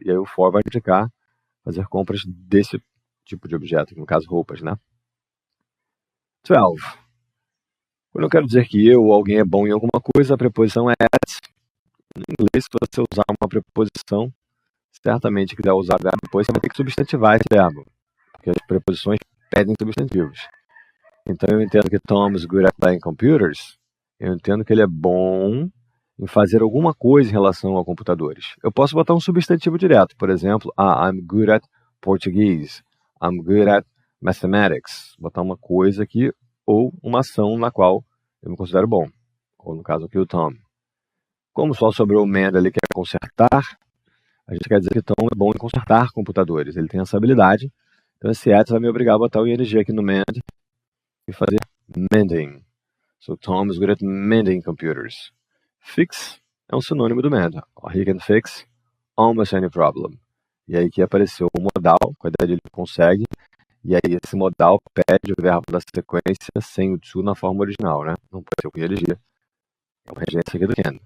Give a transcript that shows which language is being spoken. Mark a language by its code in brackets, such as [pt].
[pt] E aí o for vai indicar fazer compras desse tipo de objeto, no caso roupas, né? 12. Quando eu quero dizer que eu ou alguém é bom em alguma coisa, a preposição é at. Em inglês, se você usar uma preposição, certamente quiser usar o verbo depois, você vai ter que substantivar esse verbo, porque as preposições pedem substantivos. Então eu entendo que Tom [en] is good at buying computers. [pt] Eu entendo que ele é bom em fazer alguma coisa em relação a computadores. Eu posso botar um substantivo direto, por exemplo, [en] I'm good at Portuguese. I'm good at mathematics. [pt] Botar uma coisa aqui ou uma ação na qual eu me considero bom. Ou no caso aqui o Tom. Como só sobrou o man ali que é consertar, a gente quer dizer que Tom é bom em consertar computadores. Ele tem essa habilidade. Então esse at vai me obrigar a botar o ing aqui no man e fazer mending. [en] So Tom is good at mending computers. [pt] Fix é um sinônimo do mend. [en] He can fix almost any problem. [pt] E aí que apareceu o modal, com a ideia de ele consegue. E aí esse modal pede o verbo da sequência sem o to na forma original, né? Não pode ser com ing. É uma regência aqui do can.